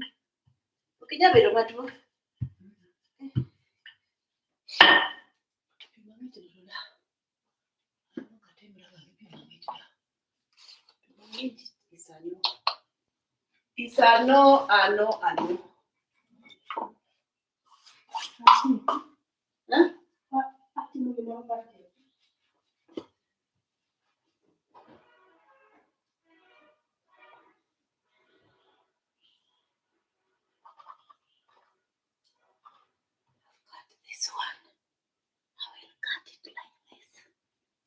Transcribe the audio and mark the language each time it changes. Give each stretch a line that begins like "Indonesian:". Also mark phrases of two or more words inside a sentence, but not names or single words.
Luo (Kenya and Tanzania): Okija bedo matuo. Pi mang'eny to da. Pi mang'eny isano ano. Ati mo gino ba?
English: This one. I will cut it like this.